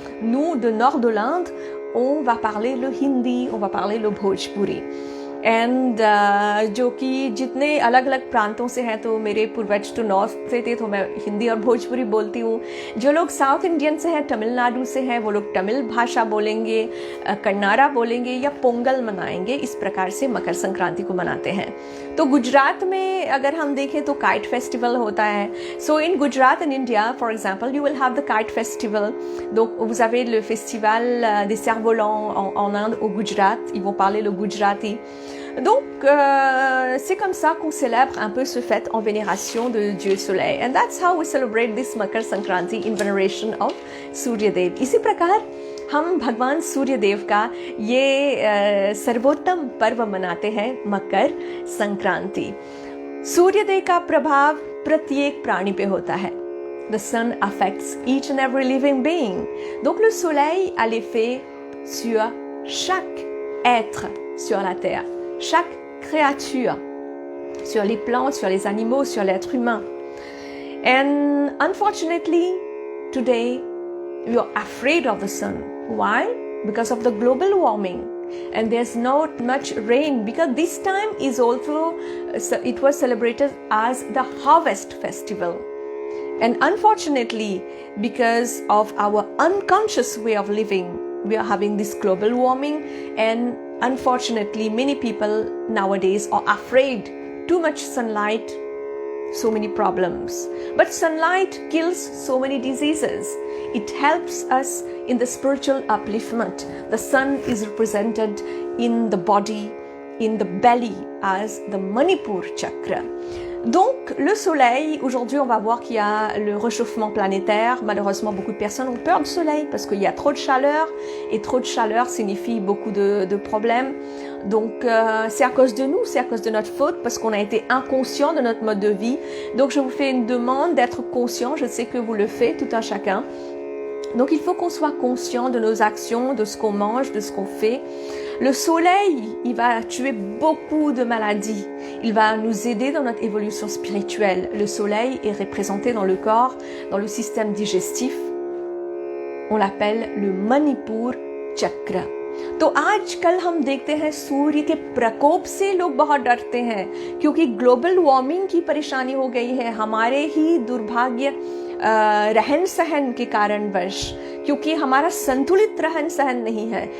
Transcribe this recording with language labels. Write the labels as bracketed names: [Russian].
[French] Nous, du nord de l'Inde, on va parler le hindi, on va parler le bhojpuri. [Hindi] And जो कि जितने अलग अलग प्रांतों से हैं, तो मेरे पूर्वज तो नॉर्थ से थे तो मैं हिंदी और भोजपुरी बोलती हूँ। जो लोग साउथ इंडियन से हैं, तमिलनाडु से हैं, वो लोग तमिल भाषा बोलेंगे, कन्नाड़ा बोलेंगे या पोंगल मनाएंगे। इस प्रकार से मकर संक्रांति को मनाते हैं। तो गुजरात में अगर हम देखें तो काइट फेस्टिवल होता है। [English] So in Gujarat in India for example you will have the kite festival. [French] Donc vous avez le festival des cerfs-volants en Inde, au Gujarat, ils vont parler le gujarati. Donc c'est comme ça qu'on célèbre un peu ce fête en vénération de Dieu Soleil. [English] And that's how we celebrate this Makar Sankranti in veneration of Surya Dev. [Hindi] इसी प्रकार हम भगवान सूर्य देव का ये सर्वोत्तम पर्व मनाते हैं, मकर संक्रांति। सूर्य देव का प्रभाव प्रत्येक प्राणी पे होता है। [English] The sun affects each and every living being. [French] Donc le soleil a l'effet sur chaque être sur la terre, chaque créature, sur les plantes, sur les animaux, sur l'être humain. [English] And unfortunately, today we are afraid of the sun. Why? Because of the global warming. And there's not much rain, because this time is also, it was celebrated as the harvest festival. And unfortunately, because of our unconscious way of living, we are having this global warming, and unfortunately, many people nowadays are afraid. Too much sunlight, so many problems. But sunlight kills so many diseases. It helps us in the spiritual upliftment. The sun is represented in the body, in the belly as the Manipur chakra. [French] Donc, le soleil, aujourd'hui, on va voir qu'il y a le réchauffement planétaire. Malheureusement, beaucoup de personnes ont peur du soleil parce qu'il y a trop de chaleur. Et trop de chaleur signifie beaucoup de problèmes. Donc, c'est à cause de nous, c'est à cause de notre faute parce qu'on a été inconscient de notre mode de vie. Donc, je vous fais une demande d'être conscient. Je sais que vous le faites, tout un chacun. Donc, il faut qu'on soit conscient de nos actions, de ce qu'on mange, de ce qu'on fait. Le soleil, il va tuer beaucoup de maladies. Il va nous aider dans notre évolution spirituelle. Le soleil est représenté dans le corps, dans le système digestif. On l'appelle le Manipur chakra. [Hindi] तो आजकल हम देखते हैं सूर्य के प्रकोप से लोग बहुत डरते हैं क्योंकि ग्लोबल वार्मिंग की परेशानी हो गई है, हमारे ही दुर्भाग्य रहन सहन के कारणवश, क्योंकि हमारा संतुलित रहन सहन नहीं है।